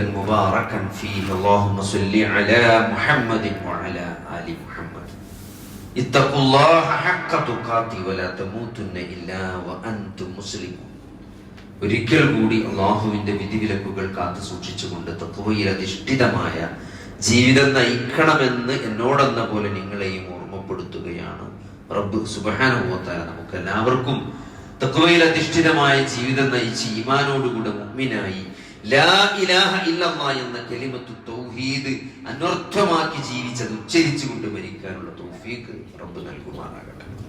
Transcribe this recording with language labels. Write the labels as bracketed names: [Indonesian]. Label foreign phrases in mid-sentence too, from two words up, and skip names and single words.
[Arabic] مباركا فيه اللهم صل على محمد وعلى آل محمد اتقوا الله حق تقاته ولا تموتن إلا وأنتم مسلمون. [Malayalam] ഒരിക്കൽ കൂടി അള്ളാഹുവിന്റെ വിധിവിലക്കുകൾ കാത്തു സൂക്ഷിച്ചുകൊണ്ട് തഖ്വയിൽ അധിഷ്ഠിതമായ ജീവിതം നയിക്കണമെന്ന് എന്നോടെന്ന പോലെ നിങ്ങളെയും ഓർമ്മപ്പെടുത്തുകയാണ് റബ്ബ് [Arabic] سبحانه وتعالى. [Malayalam] നമുക്ക് എല്ലാവർക്കും തഖ്വയിൽ അധിഷ്ഠിതമായ ജീവിതം നയിച്ച് ഈമാനോടുകൂടെ മുഅ്മിനായി [Arabic] لا إله إلا الله [Malayalam] എന്ന [Arabic] كلمة التوحيد [Malayalam] അനർത്ഥമാക്കി ജീവിച്ചത് ഉച്ചരിച്ചുകൊണ്ട് മരിക്കാനുള്ള തൗഫീഖ് റബ്ബ് നൽകുമാറാകട്ടെ.